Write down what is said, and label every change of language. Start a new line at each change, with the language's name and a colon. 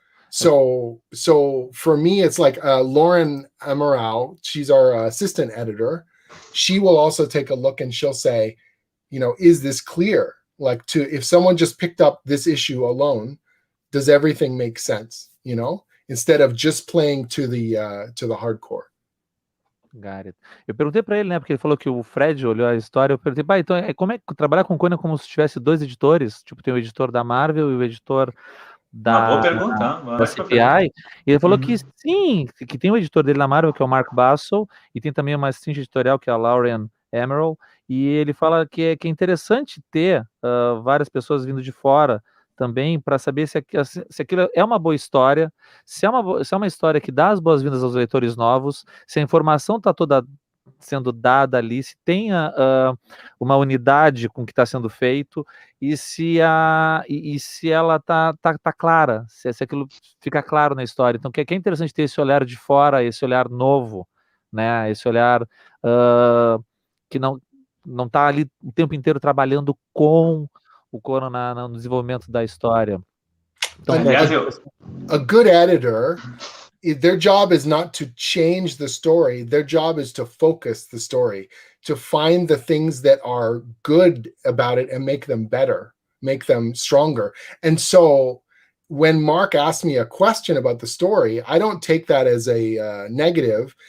English: So for me, it's like Lauren Amaral, she's our assistant editor. She will also take a look and she'll say, is this clear? Like, if someone just picked up this issue alone, does everything make sense? Instead of just playing to the hardcore. Got it.
Portuguese: Eu perguntei para ele, né, porque ele falou que o Fred olhou a história, eu perguntei, então como é que trabalhar com Conan como se tivesse dois editores? Tipo, tem o editor da Marvel e o editor da CPI, e ele falou que sim, que tem o editor dele na Marvel, que é o Mark Basso, e tem também uma assistente editorial, que é a Lauren Emerald, e ele fala que é interessante ter várias pessoas vindo de fora também, para saber se aquilo é uma boa história, se é uma história que dá as boas-vindas aos leitores novos, se a informação está toda sendo dada ali, se tem uma unidade com o que está sendo feito, e se ela tá clara, se aquilo fica claro na história. Então, que é interessante ter esse olhar de fora, esse olhar novo, né? Esse olhar que não está ali o tempo inteiro trabalhando com o Conan no desenvolvimento da história. Então,
English: a good editor their job is not to change the story. Their job is to focus the story, to find the things that are good about it and make them better, make them stronger. And so when Mark asked me a question about the story, I don't take that as a negative.